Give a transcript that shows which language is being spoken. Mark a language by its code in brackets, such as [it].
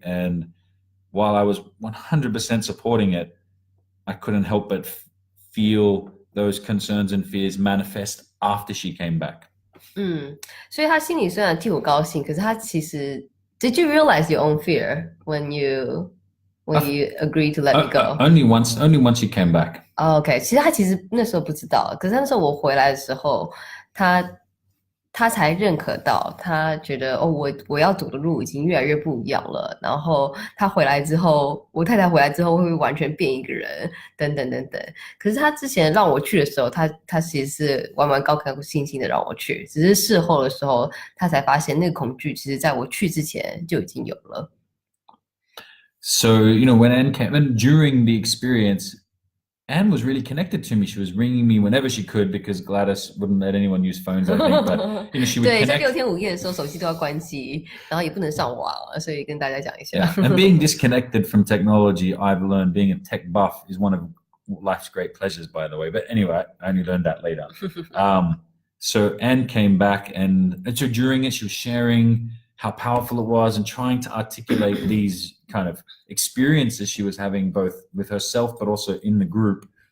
[en] And while I was 100% supporting it, I couldn't help but feel those concerns and fears manifest after she came back. [zh] 所以他心里虽然替我高兴，可是他其实 [en] Did you realize your own fear when you agreed to let me go? Only once she came back. [zh] OK， 其实那时候不知道，可是那时候我回来的时候，他才认可到，他觉得我要走的路已经越来越不一样了。然后他回来之后，我太太回来之后会完全变一个人，等等等等。可是他之前让我去的时候，他其实是完高兴兴的让我去，只是事后的时候，他才发现那个恐惧，其实在我去之前就已经有了。 [en] So when Anne came, and during the experience, Anne was really connected to me. She was ringing me whenever she could because Gladys wouldn't let anyone use phones, I think. But she would [zh] 对，在 [en] connect. [zh] 6天5夜的时候，手机都要关机，然后也不能上网，所以跟大家讲一下。 [en] Yeah, and being disconnected from technology, I've learned being a tech buff is one of life's great pleasures, by the way. But anyway, I only learned that later. So Anne came back, and so during it, she was sharing how powerful it was and trying to articulate these kind of experiences she was having both with herself but also in the group.